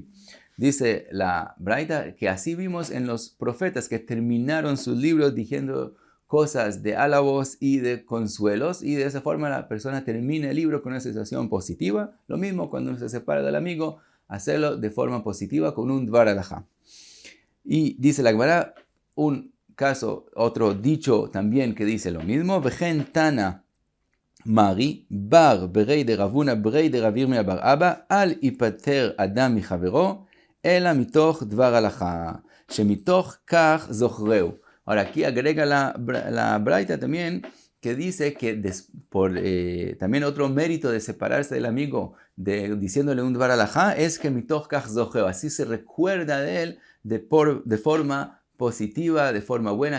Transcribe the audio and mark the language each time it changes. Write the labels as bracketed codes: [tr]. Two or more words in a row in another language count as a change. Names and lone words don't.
[es] Dice la Braita que así vimos en los profetas que terminaron sus libros diciendo cosas de halagos y de consuelos y de esa forma la persona termina el libro con una sensación positiva. Lo mismo cuando uno se separa del amigo, hacerlo de forma positiva con un [he] דבר הלכה. [es] Y dice la Gemara, un caso, otro dicho también que dice lo mismo, [arc] וכן תני מרי בר בריה דרב הונא בריה דרבי ירמיה בר אבא, [he] אל יפטר אדם מחבירו, אלא מתוך דבר הלכה שמתוך כך זוכרהו. [es] Ahora aquí agrega la Braita también que dice que también otro mérito de separarse del amigo diciéndole un [he] דבר הלכה [es] es que [he] מתוך כך זוכרהו, [es] así se recuerda de él de forma positiva, de forma buena.